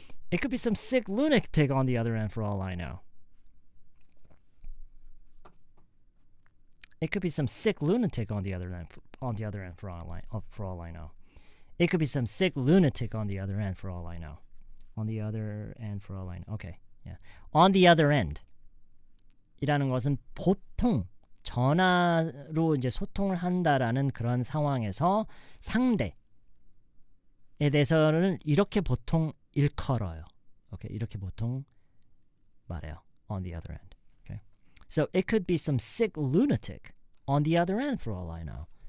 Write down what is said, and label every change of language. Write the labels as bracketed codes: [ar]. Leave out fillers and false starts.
[en] It could be some sick lunatic on the other end for all I know. It could be some sick lunatic on the other end for all I know. It could be some sick lunatic on the other end for all I know. On the other end for all I know. Okay. Yeah. On the other end. [ko] 이라는 것은 보통 전화로 이제 소통을 한다라는 그런 상황에서 상대에 대해서는 이렇게 보통 일컬어요. [en] Okay. [ko] 이렇게 보통 말해요. [en] On the other end. Okay. So it could be some sick lunatic on the other end for all I know.